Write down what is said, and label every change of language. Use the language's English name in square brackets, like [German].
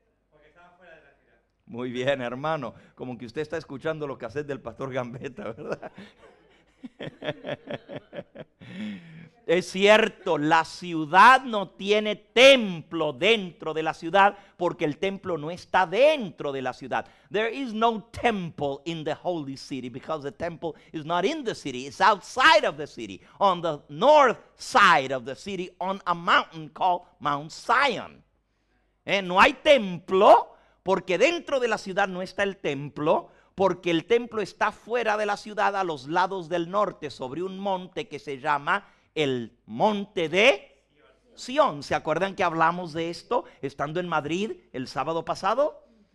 [Spanish] Porque estaba fuera de la ciudad. Muy bien, hermano, como que usted está escuchando lo que hace del pastor Gambetta, ¿verdad? Es cierto, la ciudad no tiene templo dentro de la ciudad porque el templo no está dentro de la ciudad. [English] There is no temple in the holy city because the temple is not in the city. It's outside of the city, on the north side of the city, on a mountain called Mount Zion. [Spanish] No hay templo porque dentro de la ciudad no está el templo, porque el templo está fuera de la ciudad a los lados del norte sobre un monte que se llama el monte de Sión. ¿Se acuerdan que hablamos de esto estando en Madrid el sábado pasado?